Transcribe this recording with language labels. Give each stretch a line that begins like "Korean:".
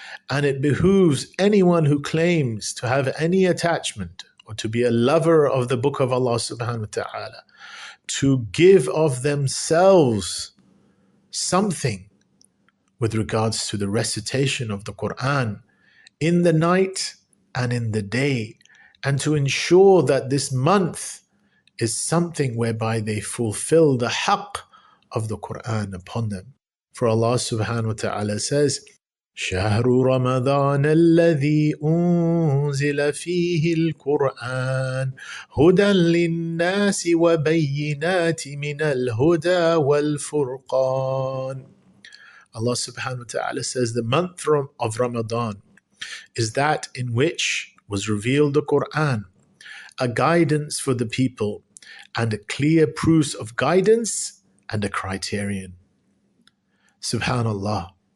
English: And it behooves anyone who claims to have any attachment or to be a lover of the book of Allah subhanahu wa ta'ala to give of themselves something with regards to the recitation of the Quran in the night and in the day, and to ensure that this month is something whereby they fulfill the haqq of the Quran upon them. For Allah subhanahu wa ta'ala says,
Arabic: شهر رمضان الذي أنزل فيه القرآن هدى للناس وبينات من الهدى والفرقان.
English: Allah subhanahu wa ta'ala says the month of Ramadan is that in which was revealed the Quran, a guidance for the people and a clear proofs of guidance and a criterion. Subhanallah.